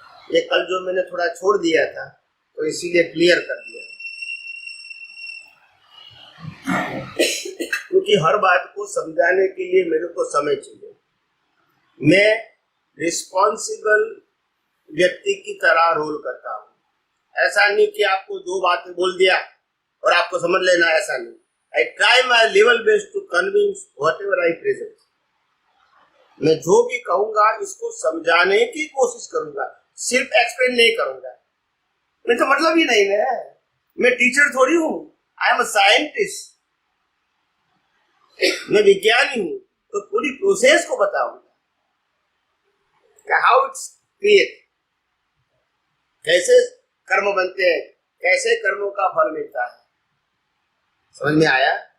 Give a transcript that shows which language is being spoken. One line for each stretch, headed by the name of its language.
Hindi: ये कल जो मैंने थोड़ा छोड़ दिया था तो इसीलिए क्लियर कर दिया, क्योंकि हर बात को समझाने के लिए मेरे को समय चाहिए। मैं रिस्पॉन्सिबल व्यक्ति की तरह रोल करता हूँ। ऐसा नहीं कि आपको दो बातें बोल दिया और आपको समझ लेना, ऐसा नहीं।
English: I try my level best to convince whatever I present.
Hindi: मैं जो भी कहूंगा इसको समझाने की कोशिश करूंगा, सिर्फ एक्सप्लेन नहीं करूंगा। मैं तो मतलब ही नहीं है, मैं टीचर थोड़ी हूँ,
English: I am a scientist,
Hindi: मैं विज्ञानी हूँ, तो पूरी प्रोसेस को बताऊंगा,
English: how it's create,
Hindi: कैसे कर्म बनते हैं, कैसे कर्मों का फल मिलता है। समझ में आया?